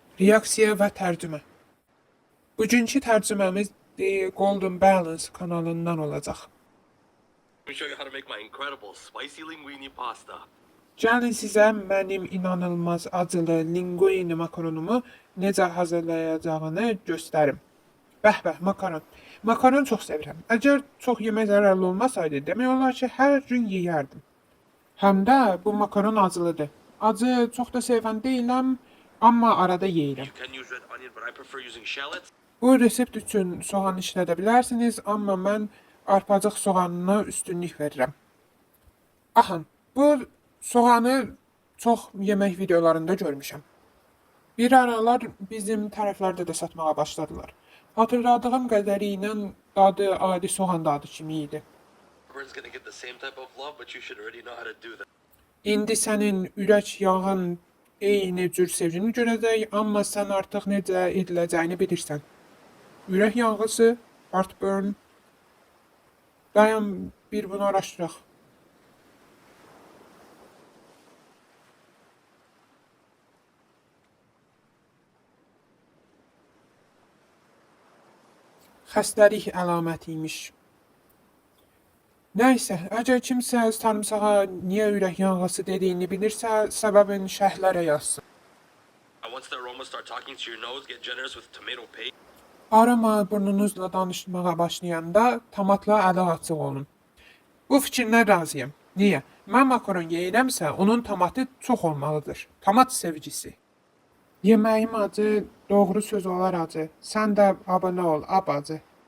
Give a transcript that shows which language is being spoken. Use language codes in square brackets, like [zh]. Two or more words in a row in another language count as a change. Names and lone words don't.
[az] Reaksiya və tərcümə. Bugünkü tərcüməmiz The Golden Balance kanalından olacaq. [en] Let me show you how to make my incredible spicy linguine pasta. [az] Gəlin sizə mənim inanılmaz acılı linguini makaronumu necə hazırlayacağını göstərim. Bəh, makaron. Makaron çox sevirəm. Əgər çox yemək zərərli olmasaydı, demək olar ki, hər gün yeyərdim. Həm də bu makaron acılıdır. Acı çox da sevən deyiləm, amma arada yeyirəm. [en] You can use red onion, but I prefer using shallots. [az] Bu resept üçün soğan işlədə bilərsiniz, amma mən arpacıq soğanına üstünlük verirəm. Axın, bu soğanı çox yemək videolarında görmüşəm. Bir aralar bizim tərəflərdə də satmağa başladılar. Hatırladığım qədərilə dadı adi soğan dadı kimi idi. [en] Everyone's gonna get the same type of love, but you should already know how to do that. [az] İndi sənin ürək yağın eyni cür sevgini görəcək, amma sən artıq necə ediləcəyini bilirsən. Ürək yanğısı, heartburn. Dayan, bir bunu araşdıraq. Xəstəlik əlaməti imiş. Nəysə, əgər kimsə sarımsağa niyə ürək yanğısı dediyini bilirsə, səbəbin şərhlərə yazsın. [en] And once the aromas start talking to your nose, get generous with tomato paste. [az] Arama burnunuzla danışmağa başlayanda tomatla ələ açıq olun. Bu fikirlə razıyam. Niyə? Mən makaron yeyirəmsə, onun tomatı çox olmalıdır. Tomat sevgisi. Yeməyim acı, doğru söz olar acı. Sən də abunə ol, abacı.